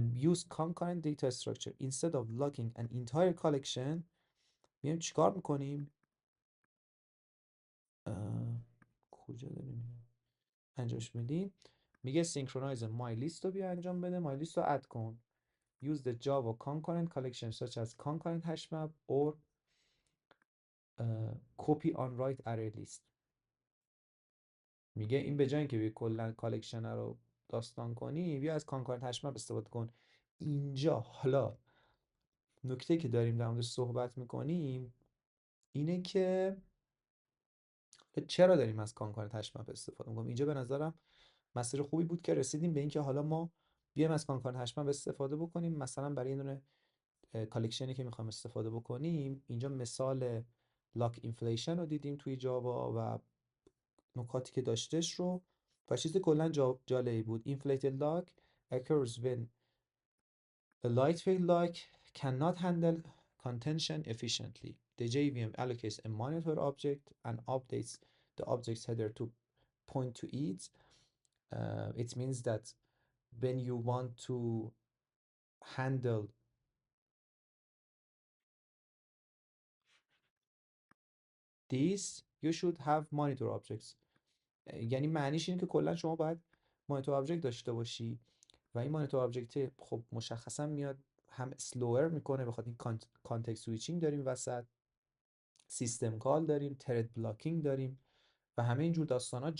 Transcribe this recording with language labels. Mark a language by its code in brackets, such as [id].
[en] use concurrent data structure instead of locking an entire collection. [fa] میایم چیکار میکنیم؟ کجا داریم انجامش میدیم؟ میگه synchronize my list رو بیا انجام بده، my list رو اد کن. [en] use the Java concurrent collection such as concurrent hashmap or copy on write array list. [fa] میگه این به جای اینکه بیا کلا کالکشن رو داستان کنی، بیا از کانکورنت هشمپ استفاده کن. اینجا حالا نکته که داریم در موردش صحبت میکنیم اینه که چرا داریم از کانکورنت هشمپ استفاده میکنیم. اینجا به نظرم مسیر خوبی بود که رسیدیم به اینکه حالا ما بیایم از کانکورنت هشمپ استفاده بکنیم. مثلا برای این دونه کالکشنی که میخوایم استفاده بکنیم، اینجا مثال لاک اینفلیشن رو دیدیم توی جاوا و نکاتی که داشتش رو، و چیز کلا جالبی بود. [en] inflated lock occurs when a lightweight lock cannot handle contention efficiently. The JVM allocates a monitor object and updates the object's header to point to it. It means that when you want to handle this, you should have monitor objects. [fa] یعنی معنیش اینه که کلا شما باید مانیتور آبجکت داشته باشی و این مانیتور آبجکت خب مشخصا میاد هم سلوور میکنه، بخاطر این کانتکست سویچینگ داریم وسط، سیستم کال داریم، ترد بلاکینگ داریم و همه اینجور داستانا.